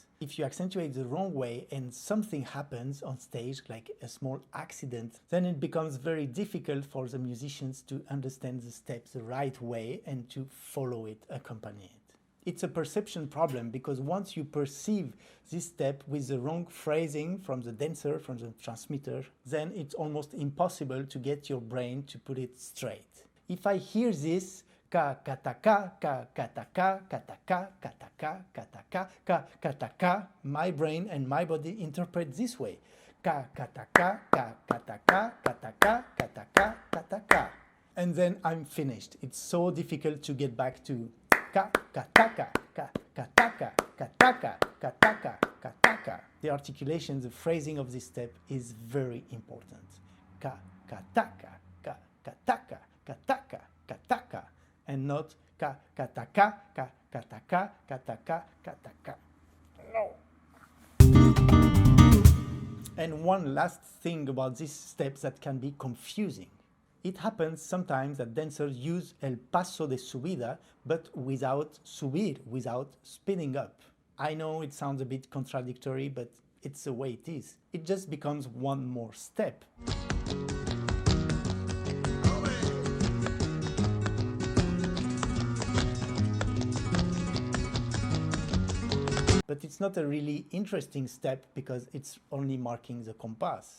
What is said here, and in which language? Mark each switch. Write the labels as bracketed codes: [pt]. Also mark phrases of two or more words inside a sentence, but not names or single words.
[en] If you accentuate the wrong way and something happens on stage, like a small accident, then it becomes very difficult for the musicians to understand the steps the right way and to follow it, accompany it. It's a perception problem, because once you perceive this step with the wrong phrasing from the dancer, from the transmitter, then it's almost impossible to get your brain to put it straight. If I hear this Ka kataka, ka kataka, kataka, kataka, kataka, ka kataka. My brain and my body interpret this way. Ka kataka, ka kataka, kataka, kataka, kataka. And then I'm finished. It's so difficult to get back to ka kataka, ka kataka, kataka, kataka, kataka. The articulation, the phrasing of this step is very important. Ka kataka, ka kataka, kataka, kataka, and not ka kataka, ka kataka, kataka, kataka. No. And one last thing about these steps that can be confusing. It happens sometimes that dancers use [es] el paso de subida, [en] but without subir, without speeding up. I know it sounds a bit contradictory, but it's the way it is. It just becomes one more step. But it's not a really interesting step because it's only marking the compass.